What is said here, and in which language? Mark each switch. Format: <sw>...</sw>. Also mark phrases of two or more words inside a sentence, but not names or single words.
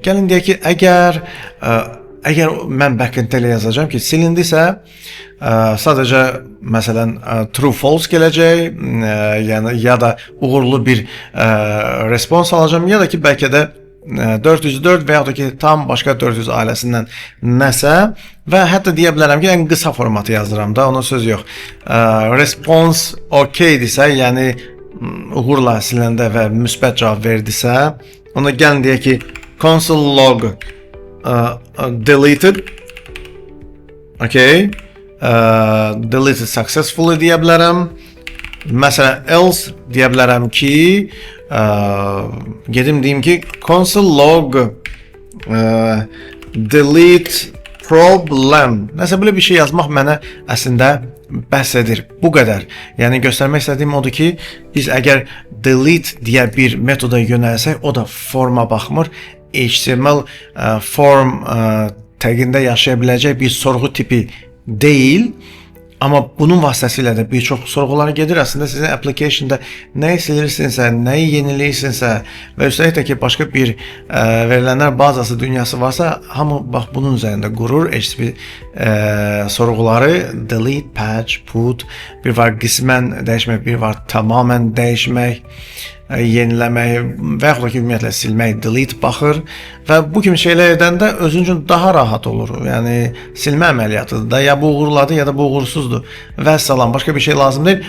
<az>Gəlin deyək ki, əgər mən backend-də elə yazacağam ki, silindisə, sadəcə məsələn</az> <en>true false</en> <az>gələcək, yəni ya da uğurlu bir response alacağam, ya da ki bəlkə də 404 və yaxud da ki tam başqa 400 ailəsindən nəsə və hətta deyə bilərəm ki, ən qısa formatı yazıram da, ona söz yox. Response okeydirsə, yəni uğurla siləndə və müsbət cavab verdisə, ona gəlin deyək ki,</az> <en>console log deleted, okay, deleted successfully</en> <az>deyə bilərəm. Məsələn, else deyə bilərəm ki, gedim deyim ki,</az> <en>console log delete problem.</en> <az>Nəsə belə bir şey yazmaq mənə əslində bəs edir. Bu qədər. Yəni göstərmək istədiyim odur ki, biz əgər delete deyə bir metoda yönəlsək, o da forma baxmır. HTML form tagində yaşaya biləcək bir sorğu tipi deyil. Amma bunun vasitəsilə də bir çox sorğulara gedir. Əslində sizin application'da nəyi silirsinizsə, nəyi yeniləyirsinizsə və üstəlik də ki, başqa bir verilənlər bazası dünyası varsa, hamı bax bunun üzərində qurur. HTTP sorğuları</az> <en>delete, patch, put,</en> <az>bir var qismən dəyişmək, bir var tamamən dəyişmək, yeniləmək və yaxud da ki, ümumiyyətlə silmək, delete baxır və bu kimi şeylər edəndə özün üçün daha rahat olur. Yəni silmə əməliyyatıdır da, ya bu uğurladı ya da bu uğursuzdur və salam, başqa bir şey lazım deyil.</az>